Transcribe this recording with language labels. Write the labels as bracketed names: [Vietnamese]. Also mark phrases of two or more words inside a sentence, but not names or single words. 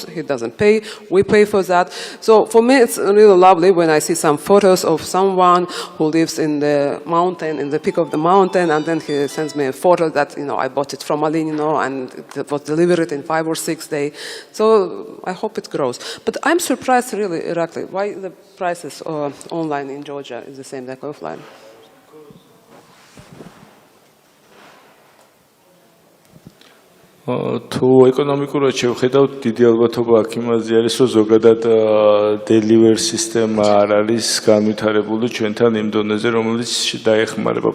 [English] He doesn't pay, we pay for that. So for me, it's really lovely when I see some photos of someone who lives in the mountain, in the peak of the mountain, and then he sends me a photo that, I bought it from Ali, and it was delivered in 5 or 6 days. So I hope it grows. But I'm surprised, really, Irakli, why the prices online in Georgia is the same like offline. [Georgian] თუ ეკონომიკურად შევხედავთ, დიდი ალბათობა აქ იმაზე არის, რომ ზოგადად delivery სისტემა არ არის განვითარებული ჩვენთან იმ დონეზე, რომელიც დაეხმარება.